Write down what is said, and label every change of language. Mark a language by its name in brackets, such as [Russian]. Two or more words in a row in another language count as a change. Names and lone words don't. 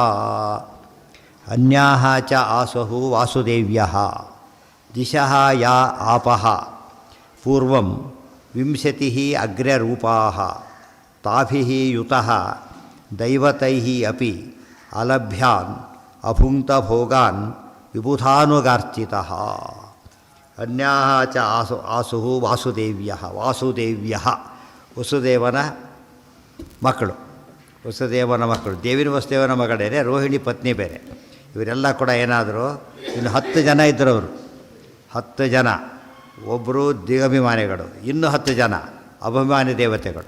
[Sanskrit] ಅನ್ಯಾಃ ಚ ಆಸುಃ ವಾಸುದೇವ್ಯಃ ದಿಶಃ ಯಾ ಆಪಃ ಪೂರ್ವಂ ವಿಂಶತಿಃ ಅಗ್ರರೂಪಾಃ ತಾಭಿಃ ಯುತಃ ದೈವತೈಃ ಅಪಿ ಅಲಭ್ಯಾನ್ ಅಭುಂಕ್ತ ಭೋಗಾನ್ ವಿಬುಧಾನುಗಾರ್ಚಿತಃ. ಅನ್ಯಾಃ ಚ ಆಸುಃ ವಾಸುದೇವ್ಯಃ. [Kannada] ವಾಸುದೇವ್ಯಃ ವಸುದೇವನ ಮಕ್ಕಳು, ವಸುದೇವನ ಮಕ್ಕಳು. ದೇವಿನ ವಸುದೇವನ ಮಗಳೇನೆ, ರೋಹಿಣಿ ಪತ್ನಿ ಬೇರೆ. ಇವರೆಲ್ಲ ಕೂಡ ಏನಾದರೂ ಇನ್ನು 10 ಜನ ಇದ್ದರು ಅವರು. 10 ಜನ, ಒಬ್ಬರು ದಿಗಭಿಮಾನಿಗಳು, ಇನ್ನೂ 10 ಜನ ಅಭಿಮಾನಿ ದೇವತೆಗಳು.